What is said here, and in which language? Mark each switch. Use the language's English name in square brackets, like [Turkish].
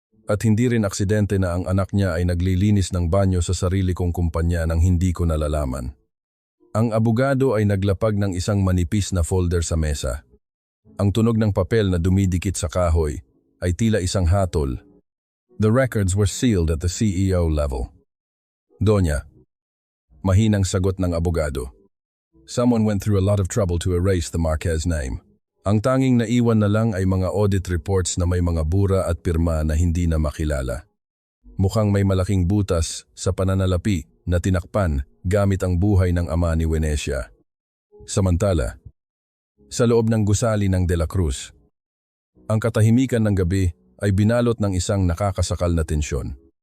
[Filipino] At hindi rin aksidente na ang anak niya ay naglilinis ng banyo sa sarili kong kumpanya nang hindi ko nalalaman. Ang abogado ay naglapag ng isang manipis na folder sa mesa. Ang tunog ng papel na dumidikit sa kahoy ay tila isang hatol. [English] The records were sealed at the CEO level. Donya. [Filipino] Mahinang sagot ng abogado. [English] Someone went through a lot of trouble to erase the Marquez name. [Filipino] Ang tanging naiwan na lang ay mga audit reports na may mga bura at pirma na hindi na makilala. Mukhang may malaking butas sa pananalapi na tinakpan gamit ang buhay ng ama ni Venecia. Samantala, sa loob ng gusali ng De La Cruz, ang katahimikan ng gabi ay binalot ng isang nakakasakal na tensyon.